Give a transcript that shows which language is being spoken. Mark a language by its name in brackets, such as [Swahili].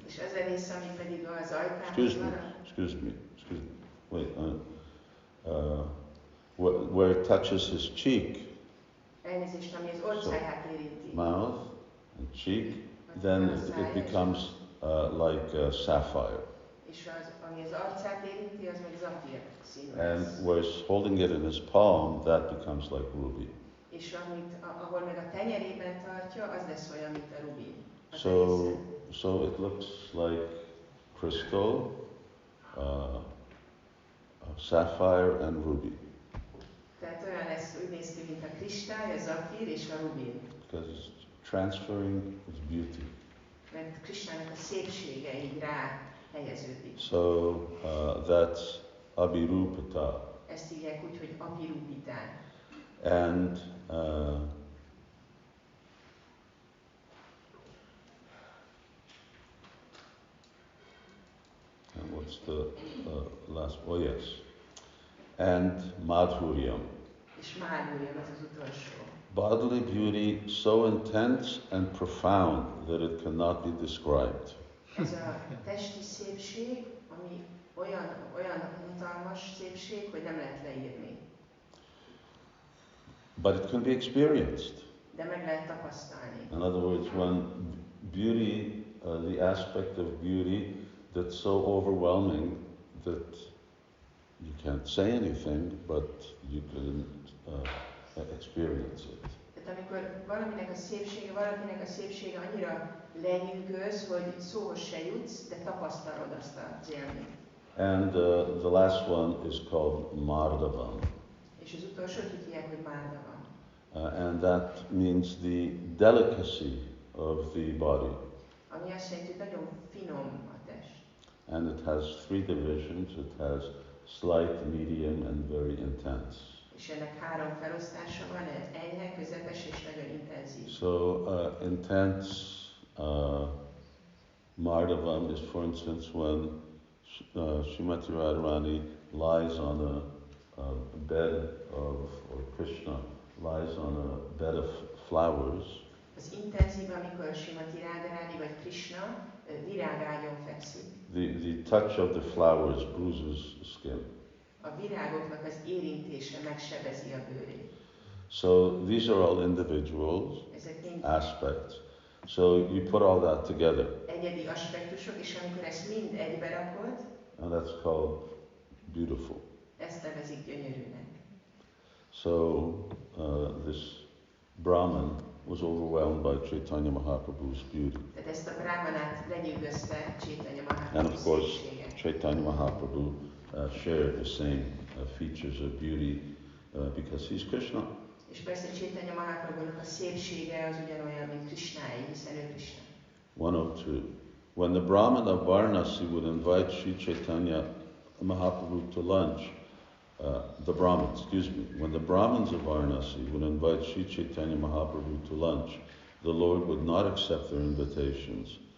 [Hungarian] És az a része, ami pedig az ajkához [English] Excuse me. Wait. Where it touches his cheek. [Hungarian] Elnézést, ami az orcáját érinti. [English] Mouth and cheek, then it becomes like sapphire. [Hungarian] És ami az arcát érinti, az meg zafír színű [English] And [Hungarian] lesz. [English] where he's holding it in his palm, that becomes like ruby. [Hungarian] És ahol meg a tenyerében tartja, az lesz olyan, mint a rubin. [English] So it looks like crystal, sapphire and ruby. [Hungarian] Tehát olyan lesz, úgy néz ki, mint a kristály, a zafír és a rubin. [English] Because it's transferring its beauty. [Hungarian] Mert Krisnának a szépsége így rá helyeződik. [English] So that's Abhirupita. [Hungarian] Ezt hívják úgy, hogy Abhirupitán. [English] And what's the last? Oh yes. And Madhuryam. [Hungarian] És Madhuryam az utolsó. [English] Bodily beauty so intense and profound that it cannot be described. [Hungarian] Ez a testi szépség, ami olyan hatalmas szépség, hogy nem lehet leírni. [English] But it can be experienced. [Hungarian] De meg lehet tapasztalni. [English] In other words, when beauty, the aspect of beauty that's so overwhelming that you can't say anything, but you can experience it. [Hungarian] Tehát amikor valakinek a szépsége annyira lenyűgöz, hogy szóhoz se jutsz, de tapasztalod azt az élményt. [English] And the last one is called Mardavam. [Hungarian] És az utolsót így hívják, hogy Mardavam. [English] And that means the delicacy of the body. [Hungarian] Ami azt jelenti, hogy nagyon finom a test. [English] And it has three divisions. It has slight, medium, and very intense. [Hungarian] És ennek 3 felosztása van, enyhe, közepes és nagyon intenzív. [English] So intense Mardavam is, for instance, when Srimati Radharani lies on a bed of, or Krishna lies on a bed of flowers. [Hungarian] Az intenzív, amikor Srimati Radharani vagy Krishna virágágyon fekszik. [English] The touch of the flowers bruises skin. [Hungarian] A virágoknak az érintése megsebezi a bőrét. [English] So these are all individual aspects. So you put all that together. [Hungarian] Egyedi aspektusok, és amikor ezt mind egybe rakod, [English] and that's called beautiful. [Hungarian] ezt nevezik gyönyörűnek. [English] So this Brahman was overwhelmed by Caitanya Mahaprabhu's beauty. [Hungarian] Tehát ezt a brahmanát lenyűgözte Caitanya [English] And [Hungarian] Mahaprabhu [English] of course, [Hungarian] szépsége. [English] Caitanya Mahaprabhu shared the same features of beauty because he's Krishna. [Hungarian] És persze Caitanya Mahaprabhunak a szépsége az ugyanolyan, mint Krisnáé, hiszen ő Krishna. [English] 102. When the Brahman of Vārānasī would invite Sri Caitanya Mahaprabhu to lunch, when the Brahmins of Vārānasī would invite Sri Caitanya Mahaprabhu to lunch, the Lord would not accept their invitations.